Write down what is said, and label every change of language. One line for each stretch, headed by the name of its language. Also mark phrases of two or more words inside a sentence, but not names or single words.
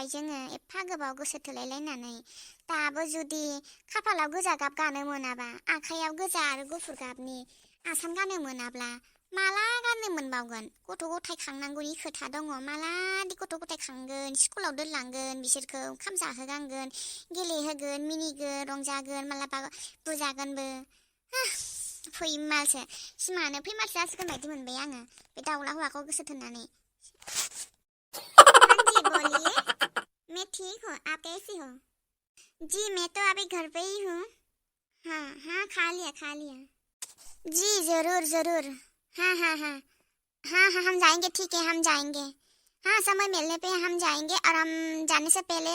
Bodo: जोङो एफा गोबाव गोसो थोलायलायनानै दाबो जुदि खाफालाव गोजा गाब गानो मोनाबा आखाइयाव गोजा आरो गुफुर गाबनि आसान गानो मोनाब्ला माला गाननो मोनबावगोन गथ' गथाय खांनांगौनि खोथा दङ मालादि गथ' गथाय खांगोन स्कुलाव दोनलांगोन बिसोरखौ ओंखाम जाहोगांगोन गेलेहोगोन मिनिगोन रंजागोन मालाबा बुजागोनबो फैमालसो सिमानो फैमालसो जासिगोन बायदि मोनबाय आङो बे दाउला हौवाखौ गोसो थोननानै
Hindi: हाँ जी बोलिए मैं ठीक हूँ आप कैसी हो जी मैं तो अभी घर पे ही हूँ हाँ खा लिया जी जरूर हाँ हम जाएंगे ठीक है हम जाएंगे हाँ समय मिलने पे हम जाएंगे और हम जाने से पहले